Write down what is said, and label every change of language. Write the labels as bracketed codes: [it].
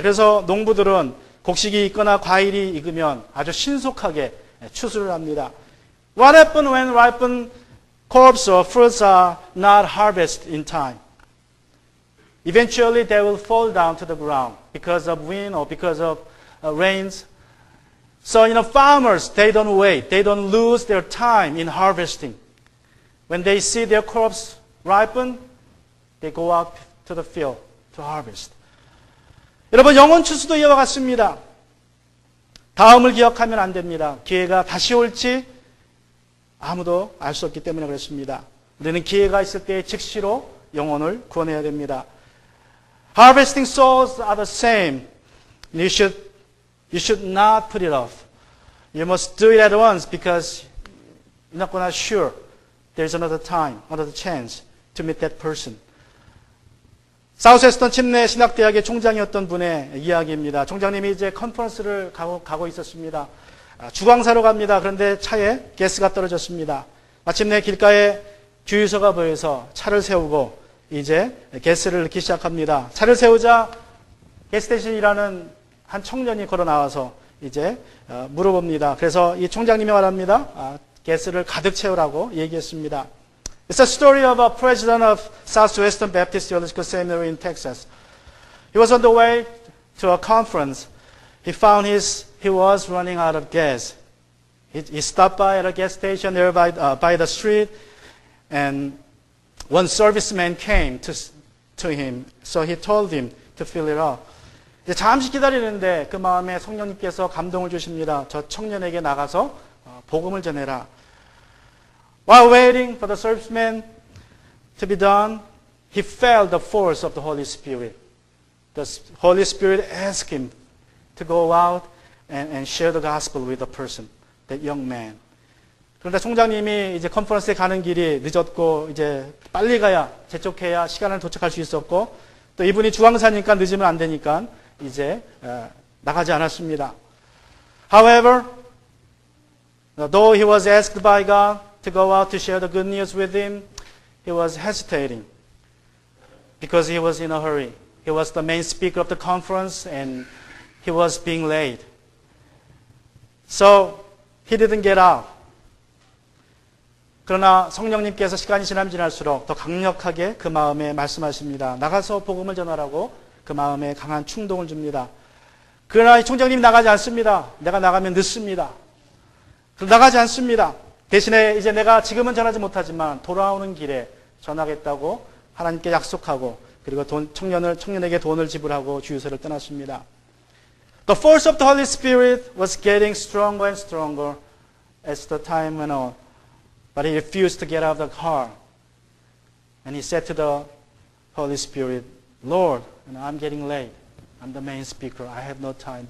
[ko] 그래서 농부들은 곡식이 익거나 과일이 익으면 아주 신속하게 추수를 합니다. [en] What happens when ripened crops or fruits are not harvested in time? Eventually they will fall down to the ground because of wind or because of rains. So, farmers, they don't wait. They don't lose their time in harvesting. When they see their crops ripen, they go out to the field to harvest. [ko] 여러분, 영혼 추수도 이와 같습니다. 다음을 기억하면 안 됩니다. 기회가 다시 올지 아무도 알 수 없기 때문에 그렇습니다. 우리는 기회가 있을 때 즉시로 영혼을 구원해야 됩니다. [en] Harvesting souls are the same. You should not put it off. You must do it at once because you're not gonna sure there's another time, another chance to meet that person. [ko] 사우스웨스턴 침례 신학대학의 총장이었던 분의 이야기입니다. 총장님이 이제 컨퍼런스를 가고 있었습니다. 주광사로 갑니다. 그런데 차에 가스가 떨어졌습니다. 마침내 길가에 주유소가 보여서 차를 세우고 이제 가스를 넣기 시작합니다. 차를 세우자 가스스테이션이라는 한 청년이 걸어 나와서 이제 물어봅니다. 그래서 이 총장님이 말합니다. 가스를 가득 채우라고 얘기했습니다. [en] It's a story of a president of Southwestern Baptist Theological Seminary in Texas. He was on the way to a conference. He found he was running out of gas. He stopped by at a gas station there by the street, and one serviceman came to him. So he told him to fill it up. [ko] 이제 잠시 기다리는데 그 마음에 성령님께서 감동을 주십니다. 저 청년에게 나가서 복음을 전해라. [en] While waiting for the serviceman to be done, he felt the force of the Holy Spirit. The Holy Spirit asked him to go out and share the gospel with the person, that young man. [ko] 그런데 총장님이 이제 컨퍼런스에 가는 길이 늦었고 이제 빨리 가야 재촉해야 시간을 도착할 수 있었고 또 이분이 주황사니까 늦으면 안 되니까 이제 나가지 않았습니다. [en] However, though he was asked by God to go out to share the good news with him, he was hesitating because he was in a hurry. He was the main speaker of the conference and he was being late. So he didn't get out. [ko] 그러나 성령님께서 시간이 지나면 지날수록 더 강력하게 그 마음에 말씀하십니다. 나가서 복음을 전하라고 그 마음에 강한 충동을 줍니다. 그러나 이 총장님이 나가지 않습니다. 내가 나가면 늦습니다. 나가지 않습니다. 대신에 이제 내가 지금은 전하지 못하지만 돌아오는 길에 전하겠다고 하나님께 약속하고 그리고 청년에게 돈을 지불하고 주유소를 떠났습니다. [en] The force of the Holy Spirit was getting stronger and stronger as the time went on. But he refused to get out of the car. And he said to the Holy Spirit, Lord, I'm getting late. I'm the main speaker. I have no time.